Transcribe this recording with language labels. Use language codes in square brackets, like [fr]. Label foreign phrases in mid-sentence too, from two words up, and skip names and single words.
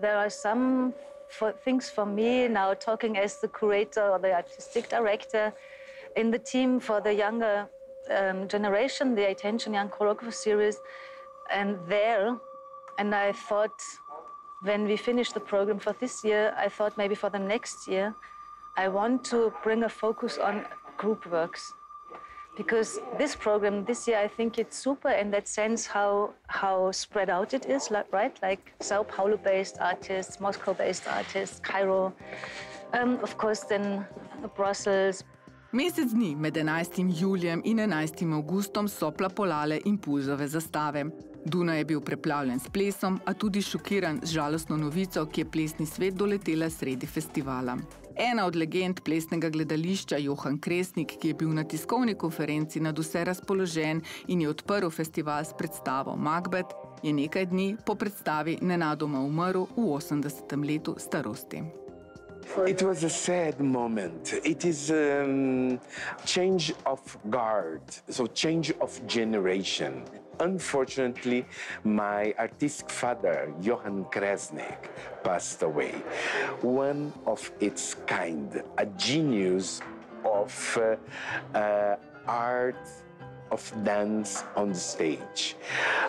[en] There are some things for me now, talking as the curator or the artistic director in the team for the younger generation, the Attention Young Choreographer series, and I thought, when we finished the program for this year, I thought maybe for the next year, I want to bring a focus on group works. Because this program this year, I think it's super in that sense how spread out it is, right? Like Sao Paulo-based artists, Moscow-based artists, Cairo, of course then Brussels. [sl] Mesec dni med 11. julijem in 11. avgustom so plapolale impulzove zastave. Dunaj je bil preplavljen s plesom, a tudi šokiran z žalostno novico, ki je plesni svet doletela sredi festivala. Ena od legend plesnega gledališča, Johan Kresnik, ki je bil na tiskovni konferenci nadvse razpoložen in je odprl festival s predstavo Macbeth, je nekaj dni po predstavi nenadoma umrl v 80. letu starosti. [en] It was a sad moment. It is change of guard, so change of generation. Unfortunately, my artistic father, Johan Kresnik, passed away. One of its kind, a genius of art, of dance on the stage.